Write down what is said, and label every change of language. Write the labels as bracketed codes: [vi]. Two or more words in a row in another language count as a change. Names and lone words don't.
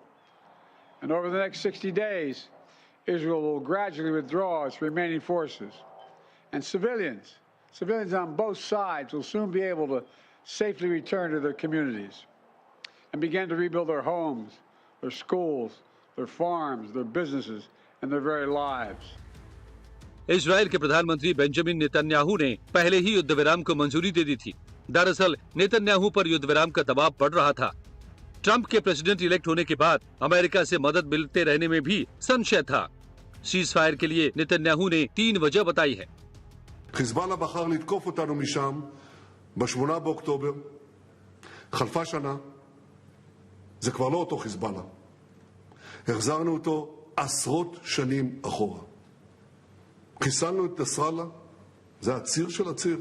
[en] And over the next 60 days, Israel will gradually withdraw its remaining forces. And civilians on both sides will soon be able to safely return to their communities and begin to rebuild their homes, their schools, their farms, their businesses, and their very lives. [hi] इजराइल के प्रधानमंत्री बेंजामिन नेतन्याहू ने पहले ही युद्ध विराम को मंजूरी दे दी थी। दरअसल नेतन्याहू पर युद्ध विराम का दबाव बढ़ रहा था। ट्रंप के [en] president elect [hi] होने के बाद अमेरिका से मदद मिलते रहने में भी संशय था। [en] cease fire [hi] के लिए नेतन्याहू ने 3 वजह बताई है। [he] חיזבאללה בחר לתקוף אותנו משם ב-8 באוקטובר. חלפה שנה. זה כבר לא אותו חיזבאללה. החזרנו אותו עשרות שנים אחורה. חיסלנו את נסראללה, זה הציר של הציר.